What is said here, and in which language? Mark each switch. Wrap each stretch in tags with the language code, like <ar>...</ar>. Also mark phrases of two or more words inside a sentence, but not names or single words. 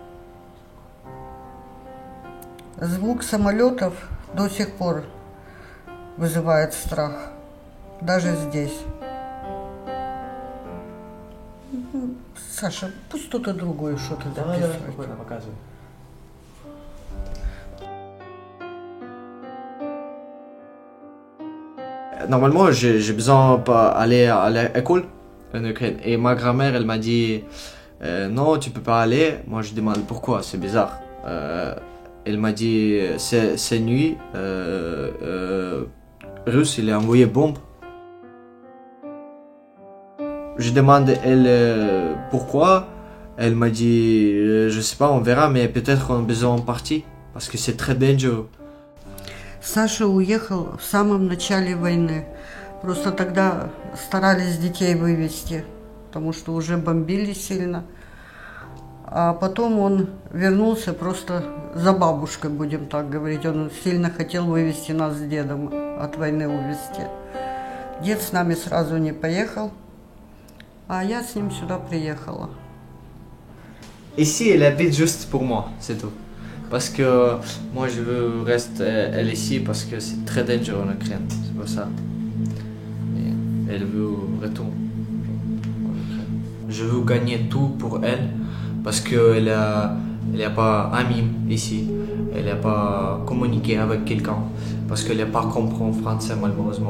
<ru>Звук самолетов до сих пор вызывает страх, даже здесь. Саша, пусть кто-то другой что-то записывает. Давай, показывай.</ru> <fr>Normalement, j'ai besoin d'aller à l'école en Ukraine. Et ma grand-mère, elle m'a dit non, tu peux pas aller. Moi, je demande pourquoi, c'est bizarre. Elle m'a dit c'est nuit, Russe, il a envoyé bombe. Je demande elle pourquoi. Elle m'a dit je sais pas, on verra, mais peut-être on a besoin de partir parce que c'est très dangereux.</fr> <ru>Саша уехал в самом начале войны. Просто тогда старались детей вывезти, потому что уже бомбили сильно. А потом он вернулся просто за бабушкой, будем так говорить. Он сильно хотел вывезти нас с дедом, от войны увезти. Дед с нами сразу не поехал, а я с ним сюда приехала.</ru> <fr>Ici, elle habite juste pour moi, c'est tout. Parce que moi, je veux rester elle ici parce que c'est très dangereux en Ukraine, c'est pour ça. Et elle veut retourner en Ukraine. Je veux gagner tout pour elle. Parce qu'elle n'a pas ami ici, elle n'a pas communiqué avec quelqu'un, parce qu'elle n'a pas compris en français malheureusement.</fr>